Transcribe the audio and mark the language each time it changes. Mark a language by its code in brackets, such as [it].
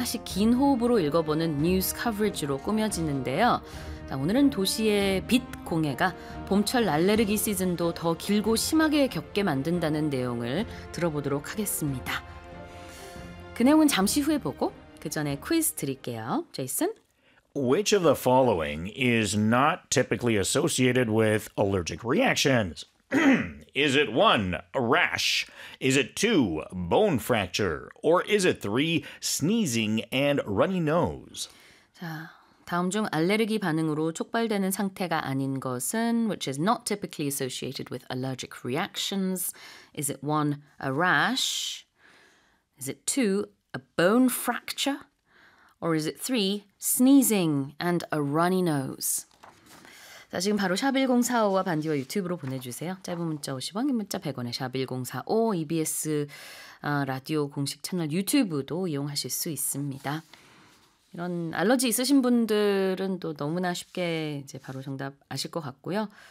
[ko] 다시 긴 호흡으로 읽어보는 뉴스 커버리지로 꾸며지는데요. 자, 오늘은 도시의 빛 공해가 봄철 알레르기 시즌도 더 길고 심하게 겪게 만든다는 내용을 들어보도록 하겠습니다. 그 내용은 잠시 후에 보고 그 전에 퀴즈 드릴게요. 제이슨? [en] Which of the following is not typically associated with allergic reactions? Is it 1, rash? Is it 2, bone fracture? Or is it 3, sneezing and runny nose? [ko] 자, 다음 중 알레르기 반응으로 촉발되는 상태가 아닌 것은 [en] which is not typically associated with allergic reactions? Is it 1, a rash? Is it 2, a bone fracture? Or is it 3, sneezing and a runny nose? [ko] 자, 지금 바로 샵1045와 반디와 유튜브로 보내주세요. 짧은 문자 50원, 긴 문자 100원에 샵1045, EBS 라디오 공식 채널 유튜브도 이용하실 수 있습니다. 이런 알러지 있으신 분들은 또 너무나 쉽게 이제 바로 정답 아실 것 같고요.